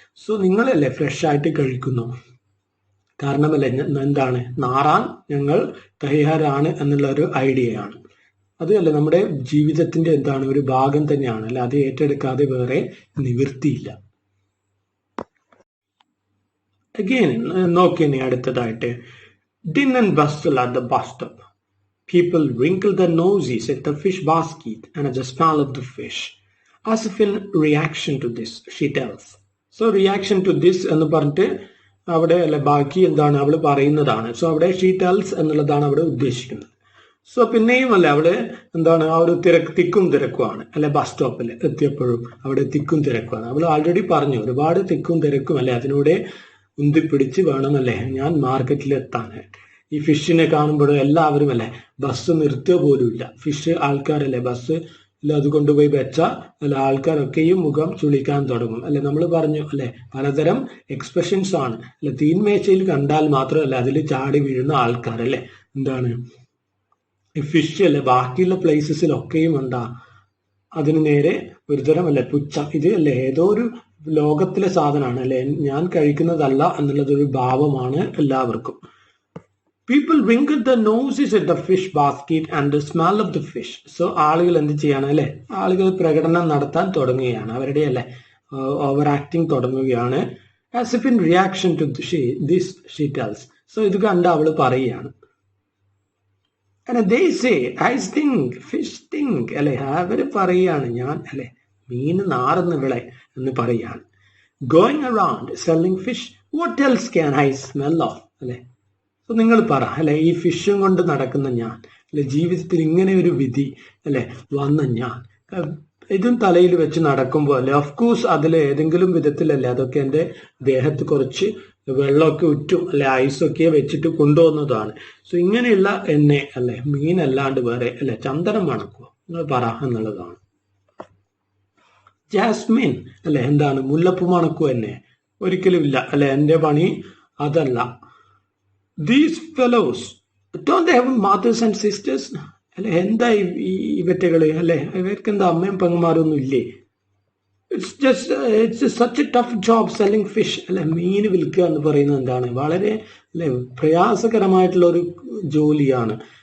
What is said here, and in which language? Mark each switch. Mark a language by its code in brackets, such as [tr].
[ml] So നിങ്ങളല്ലേ fresh ആയിട്ട് കഴിക്കുന്നു, കാരണമല്ലേ എന്താണ് നാറാൻ ഞങ്ങൾ തയ്യാറാണ് എന്നുള്ള ഒരു ഐഡിയയാണ്. അതല്ലേ നമ്മുടെ ജീവിതത്തിന്റെ എന്താണ് ഒരു ഭാഗം തന്നെയാണ് അല്ലെ, അത് ഏറ്റെടുക്കാതെ വേറെ നിവൃത്തിയില്ല. അഗെയിൻ നോക്കിയേ അടുത്തതായിട്ട്, [en] din and bustle at the bus stop. People wrinkle their noses at the fish basket and at the smell of the fish, as if in reaction to this, she tells. So reaction to this [ml] എന്ന് പറഞ്ഞിട്ട് അവിടെ അല്ലെ ബാക്കി എന്താണ് അവള് പറയുന്നതാണ്. So അവിടെ she tells എന്നുള്ളതാണ് അവിടെ ഉദ്ദേശിക്കുന്നത്. സോ പിന്നെയും അല്ലെ അവിടെ എന്താണ് ആ ഒരു തിക്കും തിരക്കുമാണ് അല്ലെ, ബസ് സ്റ്റോപ്പിൽ എത്തിയപ്പോഴും അവിടെ തിക്കും തിരക്കുമാണ്. അവൾ ആൾറെഡി പറഞ്ഞു ഒരുപാട് തിക്കും തിരക്കും അല്ലെ, അതിലൂടെ ഉന്തിപ്പിടിച്ച് വേണമല്ലേ ഞാൻ മാർക്കറ്റിൽ എത്താൻ. ഈ ഫിഷിനെ കാണുമ്പോഴും എല്ലാവരും അല്ലെ ബസ് നിർത്തുക പോലും ഇല്ല. ഫിഷ് ആൾക്കാരല്ലേ ബസ് അത് കൊണ്ടുപോയി വെച്ചാൽ അല്ലെ ആൾക്കാരൊക്കെയും മുഖം ചുളിക്കാൻ തുടങ്ങും അല്ലെ. നമ്മൾ പറഞ്ഞു അല്ലെ പലതരം എക്സ്പ്രഷൻസ് ആണ് അല്ലെ, തീൻമേശയിൽ കണ്ടാൽ മാത്രമല്ല അതിൽ ചാടി വീഴുന്ന ആൾക്കാരല്ലേ എന്താണ് ഫിഷ് അല്ലെ, ബാക്കിയുള്ള പ്ലേസസിലൊക്കെയും ഉണ്ടാ അതിന് നേരെ ഒരുതരം അല്ലെ പുച്ഛം, ഇത് അല്ലെ ഏതോ ഒരു ലോകത്തിലെ സാധനമാണ് അല്ലെ, ഞാൻ കഴിക്കുന്നതല്ല എന്നുള്ളതൊരു ഭാവമാണ് എല്ലാവർക്കും. [en] People wrinkle their noses at the fish basket and the smell of the fish. [ml] So ആളുകൾ എന്ത് ചെയ്യാണ് അല്ലെ, ആളുകൾ പ്രകടനം നടത്താൻ തുടങ്ങുകയാണ്, അവരുടെ അല്ലെ ഓവർ ആക്ടിങ് തുടങ്ങുകയാണ്. [en] As if in reaction to this she tells. [ml] So ഇത് കണ്ട് അവള് പറയുകയാണ്. [en] And they say I stink, fish stink [ml] അല്ലെ, അവര് പറയുകയാണ് ഞാൻ അല്ലെ മീൻ നാറുന്ന വിള എന്ന് പറയുകയാണ്. [en] Going around selling fish, what else can I smell of അല്ലെ. [ml] അപ്പൊ നിങ്ങൾ പറ അല്ലെ, ഈ ഫിഷും കൊണ്ട് നടക്കുന്ന ഞാൻ അല്ലെ, ജീവിതത്തിൽ ഇങ്ങനെ ഒരു വിധി അല്ലെ വന്ന ഞാൻ ഇതും തലയിൽ വെച്ച് നടക്കുമ്പോൾ അല്ലെ, ഓഫ്കോഴ്സ് അതിൽ ഏതെങ്കിലും വിധത്തിലല്ലേ അതൊക്കെ എൻ്റെ ദേഹത്ത് കുറച്ച് വെള്ളമൊക്കെ ഉറ്റും അല്ലെ ഐസൊക്കെ വെച്ചിട്ട് കൊണ്ടുവന്നതാണ്. സോ ഇങ്ങനെയുള്ള എന്നെ അല്ലെ മീനല്ലാണ്ട് വേറെ അല്ലെ ചന്ദനം മണക്കുമോ നിങ്ങൾ പറ എന്നുള്ളതാണ്. ജാസ്മിൻ അല്ലെ എന്താണ് മുല്ലപ്പൂ മണക്കുമോ എന്നെ, ഒരിക്കലും ഇല്ല അല്ലെ, എൻ്റെ പണി അതല്ല. [en] These fellows, don't they have mothers and sisters? [ml] അല്ലെ എന്താ ഇവറ്റകള് അല്ലെ, ഇവർക്ക് എന്താ അമ്മയും പെങ്ങന്മാരൊന്നും ഇല്ലേ? [en] It's such a tough job selling fish [ml] അല്ലെ, മീൻ വിൽക്കുക എന്ന് പറയുന്നത് എന്താണ് വളരെ അല്ലെ പ്രയാസകരമായിട്ടുള്ള ഒരു ജോലിയാണ്.